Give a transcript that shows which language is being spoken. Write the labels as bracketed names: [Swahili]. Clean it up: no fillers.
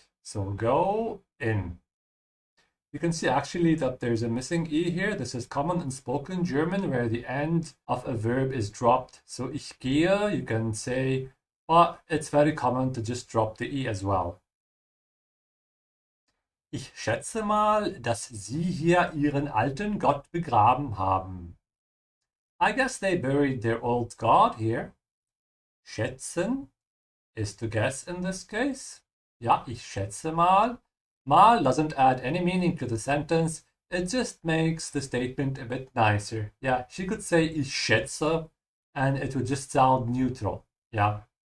[English] So go in. You can see actually that there's a missing E here. This is common in spoken German where the end of a verb is dropped. So [German] ich gehe, [English] you can say, but it's very common to just drop the E as well. [German] Ich schätze mal, dass Sie hier Ihren alten Gott begraben haben. [English] I guess they buried their old god here. Schätzen is to guess in this case. [German] Ja, ich schätze mal. [English] Mal doesn't add any meaning to the sentence. It just makes the statement a bit nicer. Yeah, she could say [German] ich schätze [English] and it would just sound neutral. Yeah.